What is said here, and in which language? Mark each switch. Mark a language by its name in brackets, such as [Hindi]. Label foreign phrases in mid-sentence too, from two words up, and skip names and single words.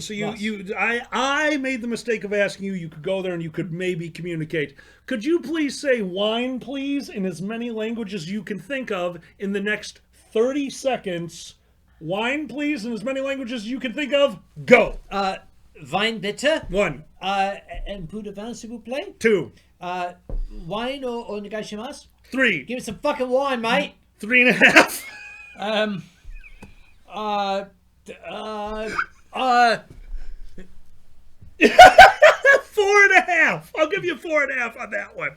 [English] So Yes. I made the mistake of asking you. You could go there and you could maybe communicate. Could you please say "wine, please" in as many languages you can think of in the next 30 seconds? Wine, please, in as many languages you can think of. Go. [German] Wein bitte. [English] 1, [French] Un peu de vin, s'il vous plaît. [English] 2, Wine or onegaishimasu. 3, Give me some fucking wine, mate. 3.5. 4.5. I'll give you 4.5 on that one.